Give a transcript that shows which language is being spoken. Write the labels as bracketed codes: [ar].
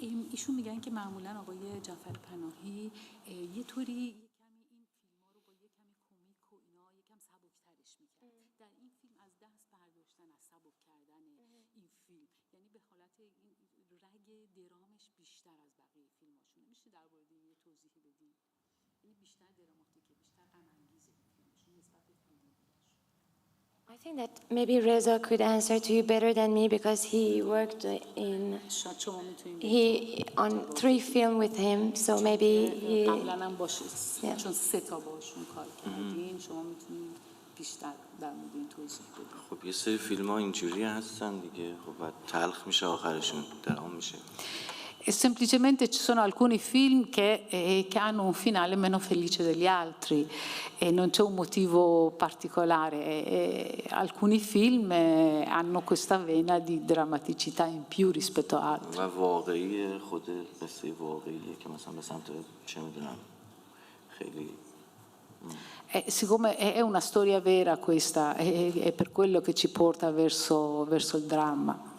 [fa] ایشون میگن که معمولا آقای جعفر پناهی یه طوری کمی این فیلم‌ها رو با یه کمی کمیک و اینا یکم سبک‌ترش می‌کرد. در این فیلم از دست برداشتن، از سبک کردن این فیلم، یعنی به حالت این رگ درامش بیشتر از بقیه فیلماشون. میشه در مورد این یه توضیحی بدین؟ یعنی بیشتر دراماتیکه، بیشتر غم‌انگیزه فیلمشون نسبت به فیلم. [en] I think that maybe Reza could answer to you better than me because he worked on 3 films with him, so maybe he. [fa] بیشتر در مورد این توضیح بده. خب یه سری فیلم ها اینجوری هستن دیگه، خب بعد تلخ میشه آخرشون، درام میشه. [it] E semplicemente ci sono alcuni film che hanno un finale meno felice degli altri e non c'è un motivo particolare. Alcuni film hanno questa vena di drammaticità in più rispetto a altri. [fa] و واقعی خود قصه واقعیه که مثلا به سمت چه میدونم خیلی [it] Siccome è una storia vera questa, è per quello che ci porta verso il dramma.